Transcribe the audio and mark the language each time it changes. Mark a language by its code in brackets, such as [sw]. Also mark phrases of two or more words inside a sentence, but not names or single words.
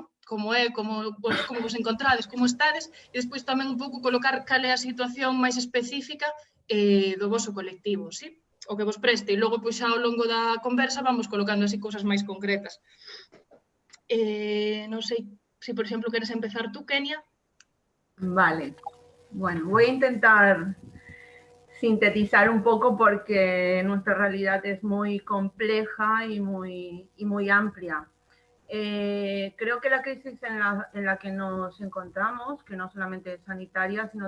[gl] Como é, como vos encontrades, como estades, e despois tamén un pouco colocar cal é a situación máis específica do voso colectivo, sí? O que vos preste, e logo, pois, ao longo da conversa vamos colocando así cousas máis concretas. Non sei se, por exemplo, queres empezar tú, Kenia. [es] Vale, bueno, voy a intentar sintetizar un poco porque nuestra realidad es muy compleja y muy amplia. Creo que la crisis en la que nos encontramos, que no solamente es sanitaria, sino